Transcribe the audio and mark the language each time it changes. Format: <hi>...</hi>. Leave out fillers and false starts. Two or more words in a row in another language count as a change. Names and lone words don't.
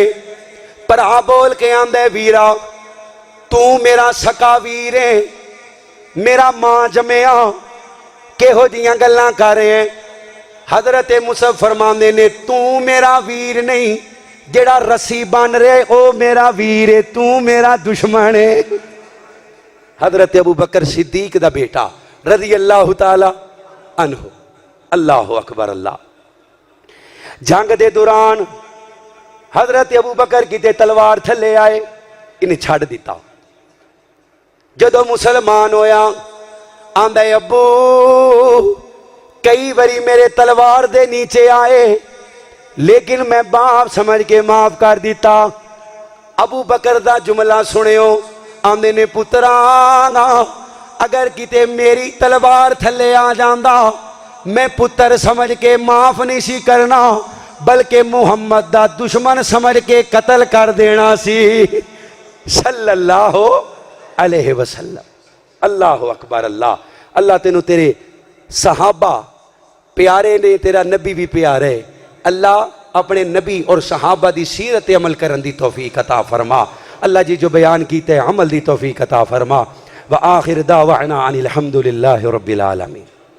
<pa>ਭਰਾ ਬੋਲ ਕੇ ਆਂਹਦਾ ਵੀਰਾ ਤੂੰ ਮੇਰਾ ਸਕਾ ਵੀਰ ਹੈਂ, ਮੇਰਾ ਮਾਂ ਜਾਇਆ, ਕਿਹੋ ਜਿਹੀਆਂ ਗੱਲਾਂ ਕਰ ਰਹੇ ਹੋ। ਹਜ਼ਰਤ ਮੁਸਅਬ ਫ਼ਰਮਾਂਦੇ ਨੇ ਤੂੰ ਮੇਰਾ ਵੀਰ ਨਹੀਂ, ਜਿਹੜਾ ਰੱਸੀ ਬੰਨ੍ਹ ਰਿਹਾ ਓ ਮੇਰਾ ਵੀਰ ਹੈ, ਤੂੰ ਮੇਰਾ ਦੁਸ਼ਮਣ ਹੈਂ। ਹਜ਼ਰਤ ਅਬੂ ਬਕਰ ਸਿੱਦੀਕ ਦਾ ਬੇਟਾ</pa> <ar>رضي الله تعالى عنه، الله أكبر الله.</ar> <pa>ਜੰਗ ਦੇ ਦੌਰਾਨ ਹਜ਼ਰਤ ਅਬੂ ਬਕਰ ਕਿਤੇ ਤਲਵਾਰ ਥੱਲੇ ਆਏ, ਇਨ੍ਹਾਂ ਨੇ ਛੱਡ ਦਿੱਤਾ। ਜਦੋਂ ਮੁਸਲਮਾਨ ਹੋਇਆ ਆਂਹਦਾ ਅੱਬੂ ਕਈ ਵਾਰੀ ਮੇਰੀ ਤਲਵਾਰ ਦੇ ਨੀਚੇ ਆਏ, ਲੇਕਿਨ ਮੈਂ ਬਾਪ ਸਮਝ ਕੇ ਮਾਫ਼ ਕਰ ਦਿੱਤਾ। ਅਬੂ ਬਕਰ ਦਾ ਜੁਮਲਾ ਸੁਣਿਓ, ਆਂਹਦੇ ਨੇ ਪੁੱਤਰਾ ਅਗਰ ਕਿਤੇ ਮੇਰੀ ਤਲਵਾਰ ਥੱਲੇ ਆ ਜਾਂਦਾ ਮੈਂ ਪੁੱਤਰ ਸਮਝ ਕੇ ਮਾਫ਼ ਨਹੀਂ ਸੀ ਕਰਨਾ, ਬਲਕਿ ਮੁਹੰਮਦ ਦਾ ਦੁਸ਼ਮਣ ਸਮਝ ਕੇ ਕਤਲ ਕਰ ਦੇਣਾ ਸੀ</pa> <ar>صلى الله عليه وسلم. الله أكبر الله.</ar> <pa>ਅੱਲਾਹ ਤੈਨੂੰ ਤੇਰੇ ਸਹਾਬਾ ਪਿਆਰੇ ਨੇ, ਤੇਰਾ ਨਬੀ ਵੀ ਪਿਆਰੇ। ਅੱਲਾਹ ਆਪਣੇ ਨਬੀ ਅਤੇ ਸਹਾਬਾ ਦੀ ਸੀਰਤ ਅਮਲ ਕਰਨ ਦੀ ਤੌਫ਼ੀਕ ਅਤਾ ਫ਼ਰਮਾ। ਅੱਲਾਹ ਜੀ ਜੋ ਬਿਆਨ ਕੀਤੇ ਅਮਲ ਦੀ ਤੌਫ਼ੀਕ ਅਤਾ ਫ਼ਰਮਾ।</pa> <ar>وآخر دعوانا أن الحمد لله رب العالمين.</ar>